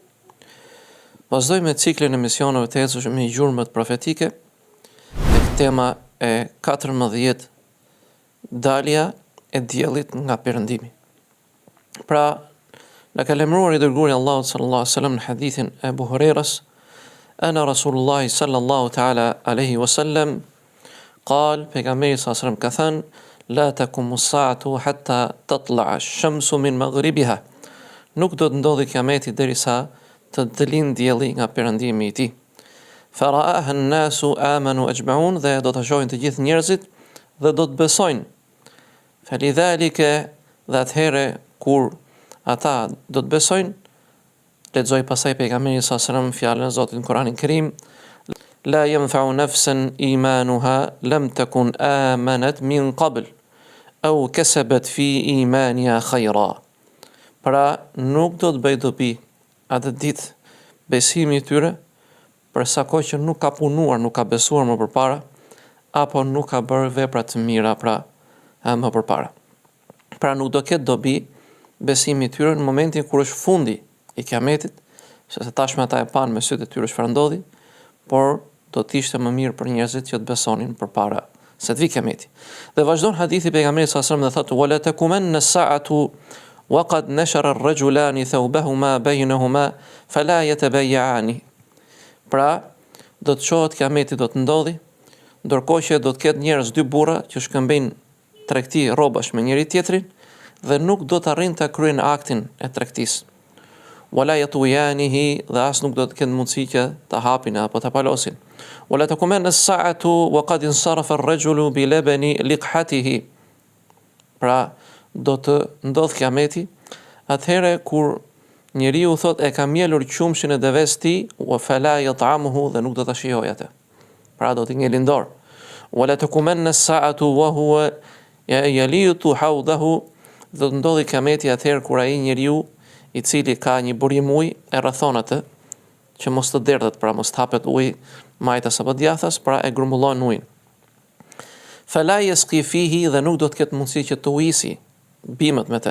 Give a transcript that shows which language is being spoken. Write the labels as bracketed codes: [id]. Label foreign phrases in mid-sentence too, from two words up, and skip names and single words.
[sq] Vazhdojmë me ciklin e misioneve të ecshëm me gjurmët profetike, tek tema e 14 dalja e diellit nga perëndimi. Pra, na ka lemruar i dërguari Allahut [ar] صلى الله عليه وسلم [sq] në hadithin e Abu Hurairas, [ar] أن رسول الله صلى الله تعالى عليه وسلم قال [sq] pejgamberi [ar] صلى الله عليه وسلم [sq] ka thënë [ar] لا تقوم الساعة حتى تطلع الشمس من مغربها. [sq] Nuk do të ndodhi kiameti derisa të dalin dielli nga perëndimi i tij. [ar] فرآها الناس آمنوا أجمعون, [sq] dhe do ta shohin të gjithë njerëzit dhe do të besojnë. Falidhalika, dhe atëherë kur ata do të besojnë, lexoj pasaj pejgamberi [ar] صلى الله عليه وسلم [sq] fjalën e Zotit në Kur'anin Kerim, [ar] لا ينفع نفسا إيمانها لم تكن آمنت من قبل أو كسبت في إيمانها خيرا. [sq] Pra, nuk do të bëj dobi atë ditë besimi i tyre, për sa kohë që nuk ka punuar, nuk ka besuar më përpara, apo nuk ka bërë vepra të mira më përpara. Pra, nuk do ketë dobi besimi i tyre në momentin kur është fundi i kiametit, sepse tashmë ata e panë me sytë e tyre çfarë ndodhi, por do të ishte më mirë për njerëzit që të besonin përpara se të vi kiameti. Dhe vazhdon hadithi pejgamberit [ar] صلى الله عليه وسلم [sq] dhe thotë: [ar] "ولا تقومن الساعة وقد نشر الرجلان ثوبهما بينهما فلا يتبايعان." [sq] Pra, do të shohet kiameti, do të ndodhi, ndërkohë që do të ketë njerëz, dy burra që shkëmbejnë tregti rrobash me njëri tjetrin dhe nuk do të arrijnë ta kryejnë aktin e tregtisë. [ar] ولا يطويانه, [sq] dhe as nuk do të kenë mundësi që ta hapin apo ta palosin. [ar] ولا تقومن الساعة وقد انصرف الرجل بلبن لقحته. [sq] Pra, do të ndodh kiameti atëherë kur njeriu thot e ka mjelur qumshin e deves tij, [ar] و فلا يطعمه, [sq] dhe nuk do ta shijojë atë. Pra, do t'i ngelin dorë. [ar] ولا تقومن الساعة وهو يليط حوضه, [sq] do të ndodhi kiameti atëherë kur ai njeriu i cili ka një burim ujë e rrethon atë, që mos të derdhet, pra mos të hapet ujë majtas apo djathtas, pra e grumbullon ujin. [ar] فلا يسقي فيه, [sq] dhe nuk do të ketë mundësi që të ujisi bimët me të.